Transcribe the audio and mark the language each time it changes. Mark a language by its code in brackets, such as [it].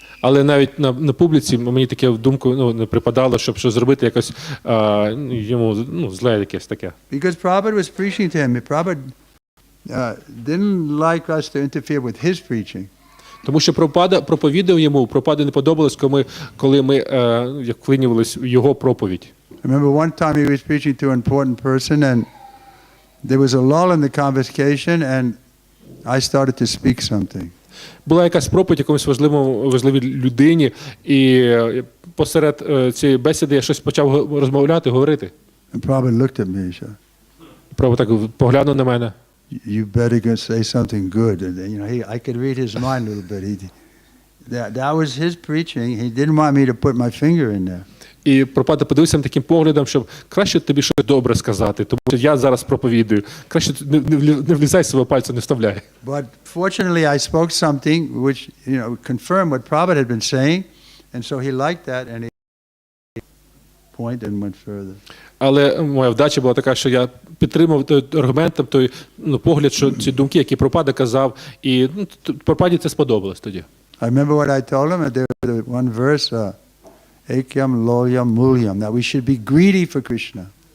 [uk] Але навіть на публіці мені таке в думку не припадало, щоб щось зробити якось йому зле якесь таке. [en] Because Prabhupada was preaching to him. Prabhupada didn't like us to interfere with his preaching. [uk] Тому що Прабхупада проповідав йому, Прабхупаді не подобалось, коли ми вклинювалися в його проповідь. [en] I remember one time he was preaching to an important person and there was a lull in the conversation and I started to speak something. [uk] Була якась проповідь якомусь важливій людині, і посеред цієї бесіди я щось почав розмовляти, говорити. [en] And Prabhupada looked at me, he said, [uk] Прабхупада так поглянув на мене. [en] you better go say something good. And, I could read his mind a little bit. That was his preaching. He didn't want me to put my finger in there. [uk] І Прабхупада подивився таким поглядом, щоб краще тобі щось добре сказати, тому що я зараз проповідую. Краще не влізай свого пальця, не вставляй. [en] But fortunately, I spoke something which, confirmed what Prabhupada had been saying, and so he liked that, and he pointed and went further. [uk] Але моя вдача була така, що я підтримав той аргументом, той погляд, що ці думки, які Прабхупада казав, і Прабхупаді це сподобалось тоді. [en] I remember what I told him. There was one verse, Ekyam Loyam Mulyam, that we should be greedy for Krishna.